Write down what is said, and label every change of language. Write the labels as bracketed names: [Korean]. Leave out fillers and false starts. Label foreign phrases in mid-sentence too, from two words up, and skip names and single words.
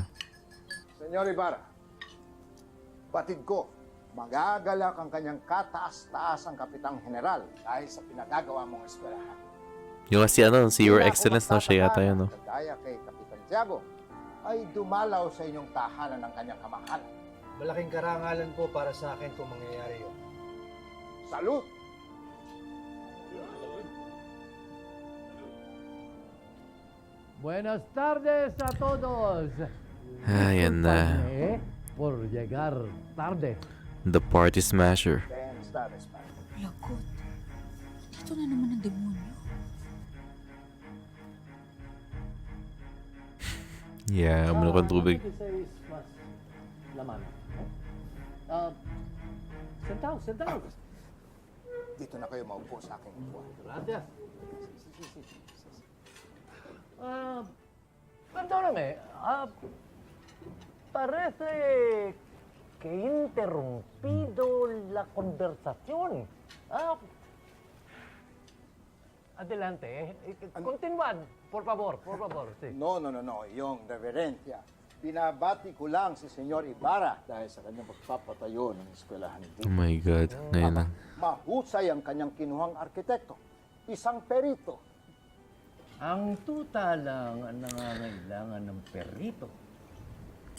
[Filipino] Senyor Ibarra, batid ko, magagalak ang kanyang kataas-taasang Kapitang General dahil sa pinagagawa mong eskwelahan. Yung si si [English] Your Excellence [Filipino] na siya yata yun, no? Kagaya kay Kapitan Tiago, ay dumalaw sa inyong tahanan ng kanyang kamahalan. Malaking karangalan po para sa akin kung mangyayari yun. [Spanish] Salud! Buenas tardes a todos. [Filipino] Ayan na. [Spanish] Por llegar tarde. [English] The Party Smasher. [Filipino] Lagot. Ito na naman ang demonyo. Yeah, ano kang tubig. Laman. Sentaw. Dito na kayo maupo sa aking upuan. [Spanish] Gracias. Perdóname. Parece que he interrumpido la conversación. Adelante. Continuad, por favor. Sí. No. [Filipino] Yung reverencia. Pinabati ko lang si Senyor Ibarra dahil sa kanyang pagpapatayo ng eskwelahan dito. [English] Oh my God. [Filipino] Ngayon lang. Mahusay ang kanyang kinuhang arkitekto. Isang perito. Ang tuta lang ang nangangailangan ng perito.